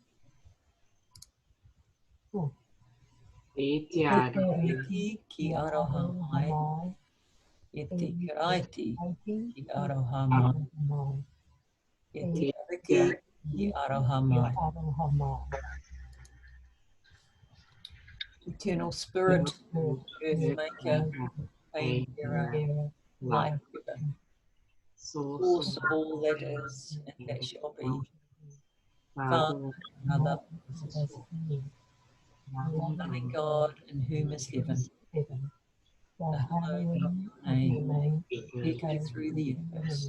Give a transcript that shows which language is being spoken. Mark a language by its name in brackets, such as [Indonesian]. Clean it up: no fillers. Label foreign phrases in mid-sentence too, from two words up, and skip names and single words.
[Māori] E te ari. Ki aroha mai. E te karaiti ki aroha mai. E te riki ki aroha mai. [English] eternal spirit, earth maker, pain bearer, life giver, source of all that is and that shall be, Father, Mother, loving God in whom is heaven, the hallowing of your name, echo through the universe.